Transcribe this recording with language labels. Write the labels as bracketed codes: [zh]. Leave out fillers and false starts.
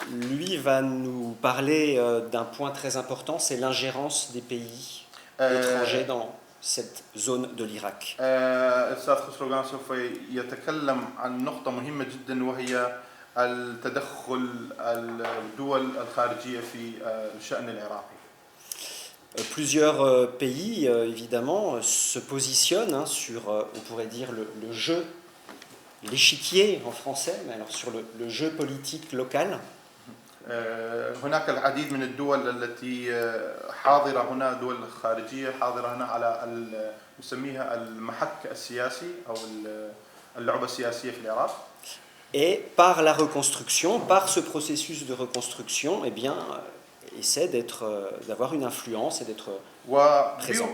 [fr] lui va nous parler d'un point très important, c'est l'ingérence des pays étrangers dans cette zone de l'Irak. [ar] الأستاذ خسرو غوران سوف يتكلم عن نقطة مهمة جدا وهي التدخل الدول الخارجية في الشأن العراقي. [fr] Plusieurs pays, évidemment, se positionnent sur, on pourrait dire, le jeu, l'échiquier en français, mais alors sur le jeu politique local. [ar] هناك العديد من الدول التي حاضرة هنا، دول خارجية حاضرة هنا على نسميها المحك السياسي أو اللعبة السياسية في العراق. [fr] Et par la reconstruction, par ce processus de reconstruction, eh bien, essaie d'avoir une influence et d'être présent.